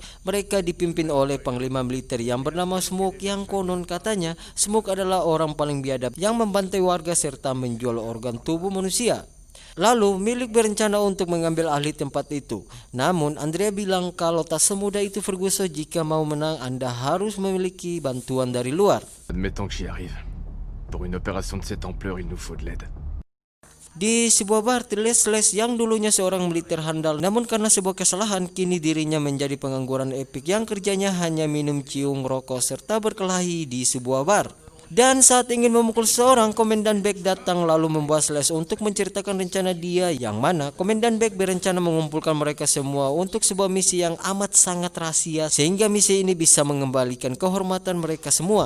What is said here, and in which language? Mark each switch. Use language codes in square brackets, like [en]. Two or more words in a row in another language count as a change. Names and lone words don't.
[id] Mereka dipimpin oleh panglima militer yang bernama Smoke, yang konon katanya Smoke adalah orang paling biadab yang membantai warga serta menjual organ tubuh manusia. Lalu milik berencana untuk mengambil alih tempat itu. Namun Andrea bilang kalau tak semudah itu Ferguson, jika mau menang Anda harus memiliki bantuan dari luar. [fr] Admettons que j'y arrive. Pour une opération de cette ampleur, il nous faut de l'aide. [id] Di sebuah bar, Les yang dulunya seorang militer handal, namun karena sebuah kesalahan kini dirinya menjadi pengangguran epik yang kerjanya hanya minum, cium, rokok, serta berkelahi di sebuah bar. Dan saat ingin memukul seorang, Komandan Beck datang lalu membawa Les untuk menceritakan rencana dia, yang mana Komandan Beck berencana mengumpulkan mereka semua untuk sebuah misi yang amat sangat rahasia, sehingga misi ini bisa mengembalikan kehormatan mereka semua.